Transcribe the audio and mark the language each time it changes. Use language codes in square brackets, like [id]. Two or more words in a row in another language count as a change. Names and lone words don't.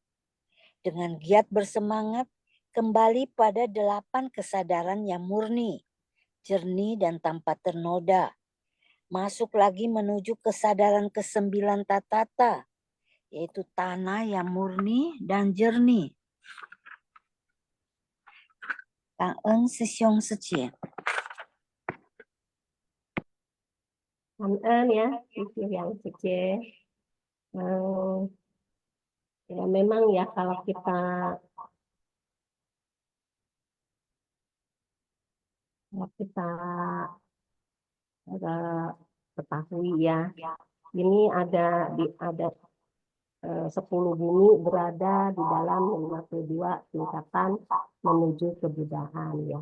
[id] Dengan giat bersemangat, kembali pada 8 kesadaran yang murni, jernih dan tanpa ternoda. Masuk lagi menuju kesadaran ke-9 tatata, yaitu tanah yang murni dan jernih. [vi] Cảm ơn sư huynh sư tỷ. Cảm ơn [id] ya, Sisi yang suci. Ya memang ya kalau kita ketahui ya, ini ada 10 bumi berada di dalam 52 tingkatan menuju kebudahan ya.